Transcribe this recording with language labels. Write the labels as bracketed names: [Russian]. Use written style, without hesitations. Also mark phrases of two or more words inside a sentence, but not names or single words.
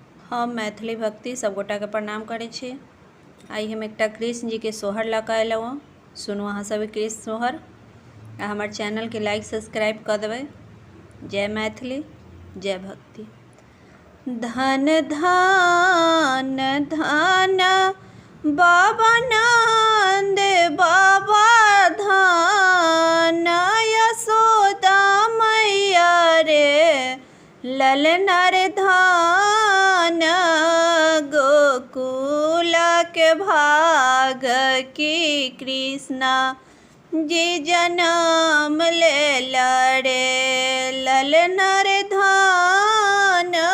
[Maithili] हम मैथिली भक्ति सब गोटा के प्रणाम करै छी। आई हम एकटा कृष्ण जी के सोहर लऽ कऽ अयलहुँ। सुनू अहाँ सब कृष्ण सोहर आ हमर चैनल के [English] like subscribe [Maithili] कर देबै। जय मैथिली, जय भक्ति। धन धन धन बाबा नंद बाबा धन यशोदा मैया रे ललना रे धान गोकुल के भाग की कृष्णा जी जन्म ले रे ललना रे धान